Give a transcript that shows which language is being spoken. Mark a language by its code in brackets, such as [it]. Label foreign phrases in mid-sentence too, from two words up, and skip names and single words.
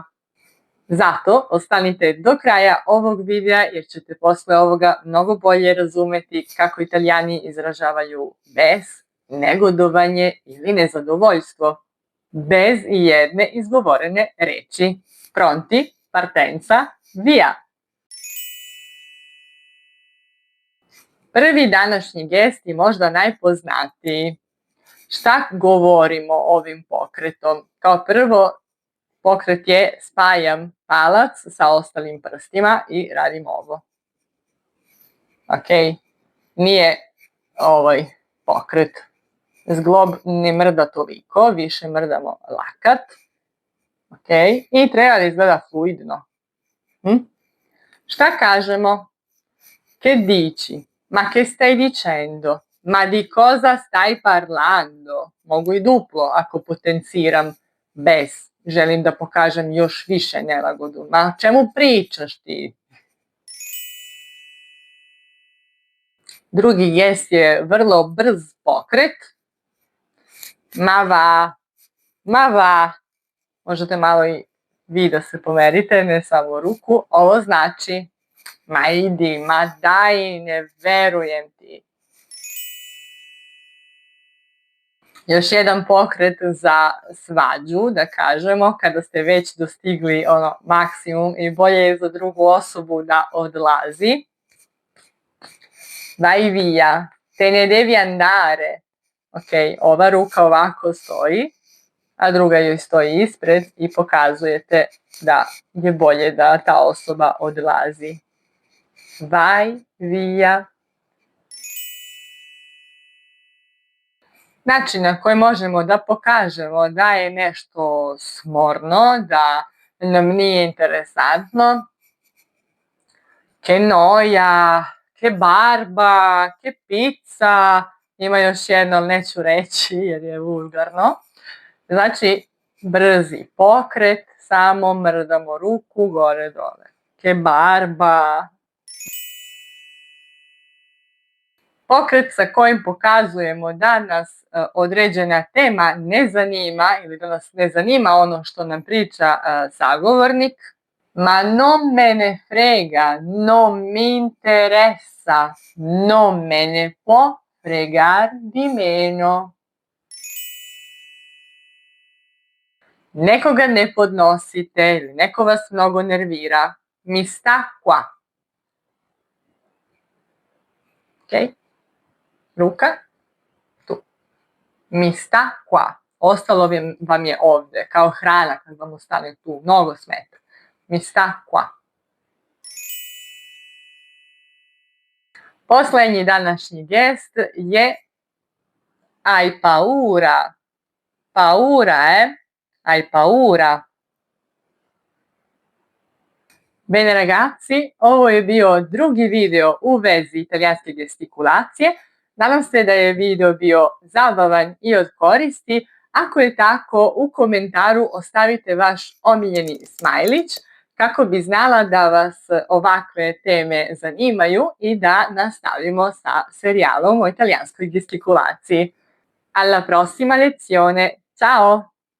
[sr] Zato ostanite do kraja ovog videa jer ćete posle ovoga mnogo bolje razumeti kako Italijani izražavaju bes, negodovanje ili nezadovoljstvo bez jedne izgovorene reči. [it] Pronti? Partenza? Via! [sr] Prvi današnji gest je možda najpoznatiji. Šta govorimo ovim pokretom? Kao prvo, pokret je spajam palac sa ostalim prstima i radim ovo. Ok? Nije ovaj pokret. Zglob ne mrda toliko, više mrdamo lakat. Ok? I treba da izgleda fluidno. Šta kažemo? [it] Che dici? Ma che stai dicendo? Ma di cosa stai parlando? [sr] Mogu i duplo ako potenciram bes. Želim da pokažem još više nelagodu. Ma o čemu pričaš ti? Drugi gest je vrlo brz pokret. [it] Ma va, ma va. [sr] Možete malo i vi da se pomerite, ne samo ruku. Ovo znači, ma idi, ma daj, ne verujem ti. Još jedan pokret za svađu, da kažemo, kada ste već dostigli maksimum i bolje je za drugu osobu da odlazi. [it] Vai via, te ne devi andare. [sr] Ok, ova ruka ovako stoji, a druga joj stoji ispred i pokazujete da je bolje da ta osoba odlazi. [it] Vai via. [sr] Način na koji možemo da pokažemo da je nešto smorno, da nam nije interesantno. [it] Che noia, che barba, che pizza. [sr] Ima još jedno, ali neću reći jer je vulgarno. Znači, brzi pokret, samo mrdamo ruku gore dole. [it] Che barba. [sr] Pokret sa kojim pokazujemo da nas određena tema ne zanima ili da nas ne zanima ono što nam priča sagovornik. [it] Ma non me ne frega, non mi interessa, non me ne può fregar di meno. [sr] Nekoga ne podnosite ili neko vas mnogo nervira. [it] Mi sta qua. Ok? [sr] Ruka, tu. [it] Mi sta qua. [sr] Ostalo vam je ovdje, kao hrana kad vam ostane tu. Mnogo smeta. [it] Mi sta qua. [sr] Posljednji današnji gest je [it] hai paura. Paura, hai paura. Bene ragazzi, [sr] ovo je bio drugi video u vezi italijanske gestikulacije. Nadam se da je video bio zabavan i od koristi. Ako je tako, u komentaru ostavite vaš omiljeni smajlić. kako bi znala da vas ovakve teme zanimaju i da nastavimo sa serijalom o italijanskoj gesticolaciji. [it] Alla prossima lezione, ciao!